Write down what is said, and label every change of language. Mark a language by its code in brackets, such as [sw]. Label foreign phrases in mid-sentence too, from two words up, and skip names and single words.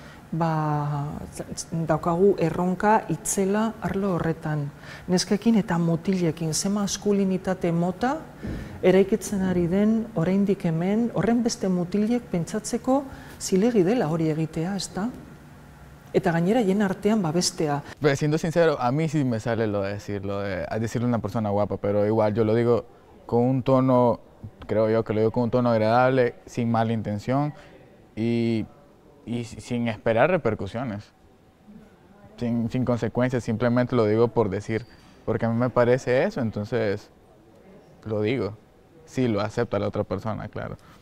[eu] Daukagu erronka itzela arlo horretan. Neskekin eta mutilekin, ze maskulinitate mota eraikitzen ari den oraindik hemen, horren beste mutilek pentsatzeko zilegi dela hori egitea, ez da? Eta gainera hien artean babestea. [es] Pues siendo sincero, a mí sí me sale lo de decirle a una persona guapa, pero igual yo lo digo con un tono, creo yo que lo digo con un tono agradable, sin mala intención y sin esperar repercusiones, sin consecuencias, simplemente lo digo por decir, porque a mí me parece eso, entonces lo digo, sí lo acepta la otra persona, claro.